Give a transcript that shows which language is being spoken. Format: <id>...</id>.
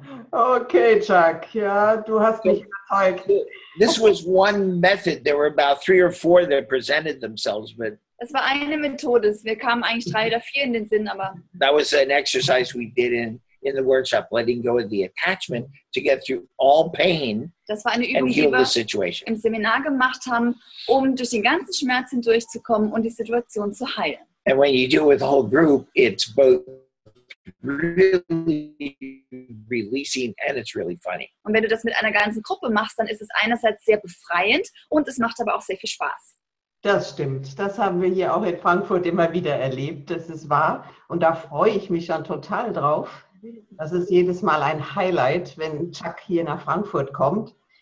<de>Okay, Chuck, ja, du hast mich überzeugt.</de> <en>This was one method. There were about 3 or 4 that presented themselves, but</en> <de>Das war eine Methode. Wir kamen eigentlich 3 oder 4 in den Sinn, aber</de> <en>that was an exercise we did in the workshop, letting go of the attachment to get through all pain</en> <de>das war eine</de> <en>and</en> <de>Übung, die</de> <en>heal</en> <de>wir</de> <en>the situation.</en> <de>im Seminar gemacht haben, um durch den ganzen Schmerz hindurchzukommen und die Situation zu heilen.</de> <en>And when you do it with the whole group, it's both really releasing and it's really funny.</en> <de>Und wenn du das mit einer ganzen Gruppe machst, dann ist es einerseits sehr befreiend und es macht aber auch sehr viel Spaß. Das stimmt. Das haben wir hier auch in Frankfurt immer wieder erlebt. Das ist wahr. Und da freue ich mich schon total drauf. Das ist jedes Mal ein Highlight, wenn Chuck hier nach Frankfurt kommt.</de>